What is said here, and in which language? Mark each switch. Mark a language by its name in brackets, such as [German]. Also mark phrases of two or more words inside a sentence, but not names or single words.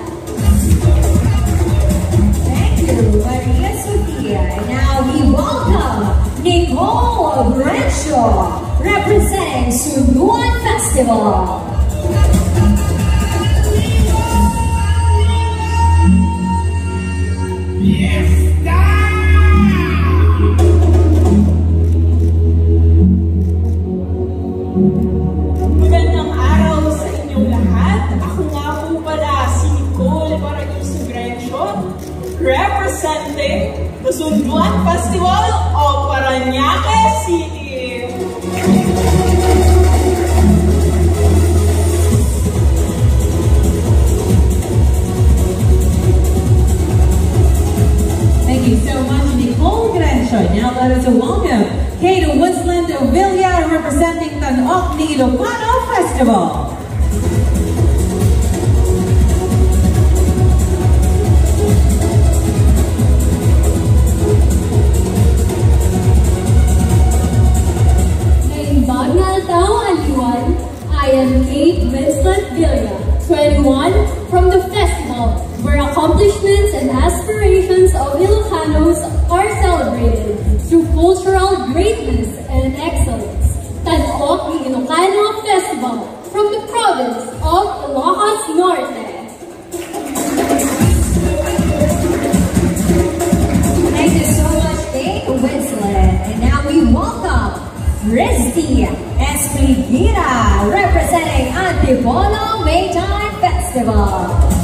[English] Thank you, Maria Sofia. And now we welcome Nicole Brescio, representing Sunuan Festival. [Filipino] Magandang araw sa inyong lahat. Ako nga po pala si Nicole Brescio, [English] representing the Sunduan Festival of Parañaque City. Thank you so much, Nicole Brescio. Now let us welcome Kate Winsland Villa, representing Tanok ni Ilocano Festival. Bagnal Tao Aliwan, I am Kate Winslet Villa, 21, from the festival, where accomplishments and aspirations of Ilocanos are celebrated through cultural greatness and excellence. Tanok ni Ilocano Festival, from the province of Ilocos Norte. Thank you so much, Kate Winslet. And now we welcome Risty Esplivira, representing Antipolo Maytime Festival.